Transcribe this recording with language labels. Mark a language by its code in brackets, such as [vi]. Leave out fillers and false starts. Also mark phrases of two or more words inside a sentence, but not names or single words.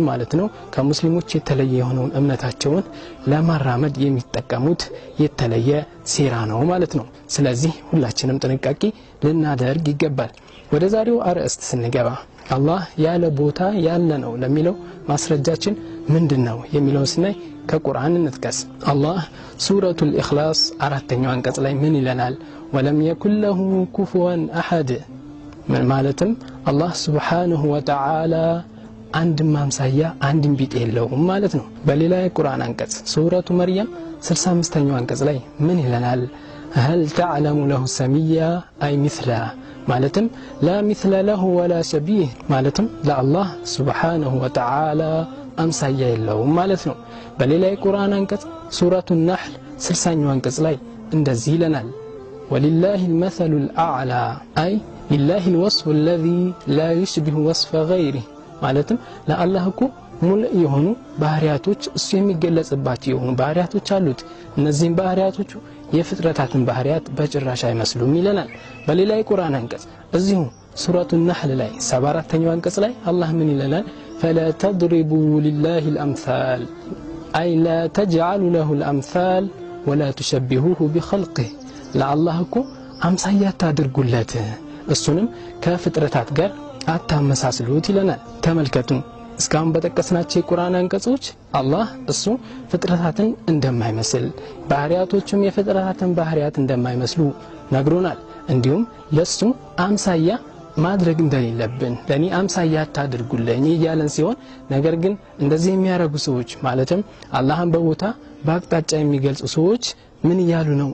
[am] ማለት ነው ከሙስሊሞች የተለየ የሆነውን እምነታቸውን ለማራመድ የሚጠቀሙት የተለየ ሴራ ነው ማለት ነው። ስለዚህ ሁላችንም ጥንቃቄ ልናደርግ ይገባል። ወደ ዛሬው አርዕስት ስንገባ አላህ ያለ ቦታ ያለ ነው ለሚለው ማስረጃችን ምንድነው የሚለው ስናይ ከቁርአን እንጥቀስ። አላህ ሱረቱል ኢኽላስ 4ኛው አንቀጽ ላይ ምን ይለናል? [ar] ولم يكن له كفوا أحد [am] ማለትም አላህ [ar] سبحانه وتعالى [am] አንድም አምሳያ አንድም ቢጤ የለውም ማለት ነው። በሌላ የቁርአን አንቀጽ ሱረቱ መርየም 65ኛው አንቀጽ ላይ ምን ይለናል? [ar] هل تعلم له سميا أي مثله ማለትም لا مثل له ولا شبيه [am] ማለትም ለአላህ [ar] سبحانه وتعالى [am] አምሳያ የለውም ማለት ነው። በሌላ የቁርአን አንቀጽ ሱረቱ ነህል 60ኛው አንቀጽ ላይ እንደዚህ ይለናል [ar] ولله المثل الأعلى أي لله الوصف الذي لا يشبه وصف غيره [am] ማለትም ለአላህ እኮ ሙሉእ የሆኑ ባህሪያቶች እሱ የሚገለጽባቸው የሆኑ ባህሪያቶች አሉት። እነዚህም ባህሪያቶቹ የፍጥረታትን ባህሪያት በጭራሽ አይመስሉም ይለናል። በሌላ የቁርአን አንቀጽ እዚሁ ሱረቱ ነህል ላይ 74ኛው አንቀጽ ላይ አላህ ምን ይለናል? [ar] فلا تضربوا لله الأمثال أي لا تجعلوا له الأمثال ولا تشبهوه بخلقه [am] ለአላህ እኮ አምሳያ ታድርጉለት እሱንም ከፍጥረታት ጋር አታመሳስሉት ይለናል። ተመልከቱ እስካሁን በተቀስናቸው የቁርአን አንቀጾች አላህ እሱ ፍጥረታትን እንደማይመስል ባህሪያቶቹም የፍጥረታትን ባህሪያት እንደማይመስሉ ነግሮናል። እንዲሁም ለሱ አምሳያ ማድረግ እንደሌለብን ለኔ አምሳያ አታድርጉልኝ እያለን ሲሆን ነገር ግን እንደዚህ የሚያረጉ ሰዎች ማለትም አላህን በቦታ በአቅጣጫ የሚገልጹ ሰዎች ምን ይያሉ ነው?